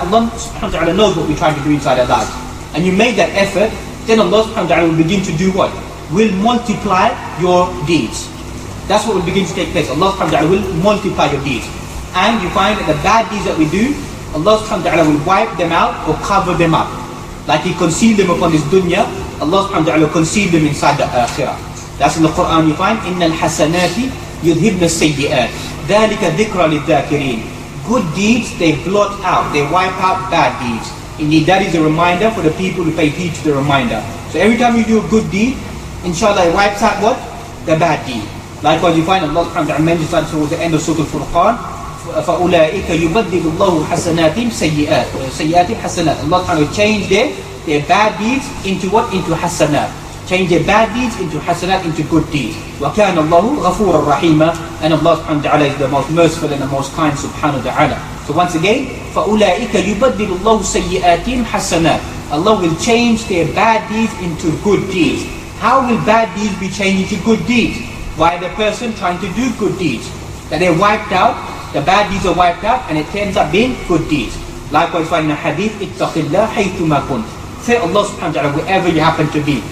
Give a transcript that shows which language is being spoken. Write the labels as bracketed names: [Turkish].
[English] Allah subhanahu wa ta'ala knows what we're trying to do inside our lives. And you made that effort, then Allah subhanahu wa ta'ala will begin to do what? Will multiply your deeds. That's what will begin to take place. Allah subhanahu wa ta'ala will multiply your deeds. And you find that the bad deeds that we do, Allah subhanahu wa ta'ala will wipe them out or cover them up. Like He concealed them upon this dunya, Allah subhanahu wa ta'ala will conceal them inside the akhirah. That's in the Quran you find, [Arabic] إِنَّ الْحَسَنَاتِ يُذْهِبْنَ السَّيِّئَاتِ ذَلِكَ ذِكْرَى لِلذَّاكِرِينَ. [English] Good deeds, they blot out, they wipe out bad deeds. Indeed, that is a reminder for the people who pay heed to the reminder. So every time you do a good deed, inshallah it wipes out what? The bad deed. Likewise you find Allah subhanahu wa ta'ala mentions that towards the end of Surah Al-Furqan, [Arabic] فَأُولَٰئِكَ يُبَدِّلُ اللَّهُ حَسَنَاتِهِمْ سَيِّئَاتِهِمْ حَسَنَاتٍ. [English] Allah subhanahu wa ta'ala change their bad deeds into what? Into hasanat. Change their bad deeds into hasanat, into good deeds. [Arabic] وَكَانَ اللَّهُ غَفُورًا رَحِيمًا. [English] And Allah subhanahu wa ta'ala is the most merciful and the most kind subhanahu wa ta'ala. So once again, [Arabic] فَأُولَٰئِكَ يُبَدِّلُ اللَّهُ سَيِّئَاتِهِمْ حَسَنَاتٍ. [English] Allah will change their bad deeds into good deeds. How will bad deeds be changed into good deeds? By the person trying to do good deeds. That they're wiped out, the bad deeds are wiped out, and it ends up being good deeds. Likewise, find in a hadith, [Arabic] اتَّقِ اللَّهَ حَيْثُمَا كُنْتَ. [English] Fear Allah subhanahu wa ta'ala wherever you happen to be.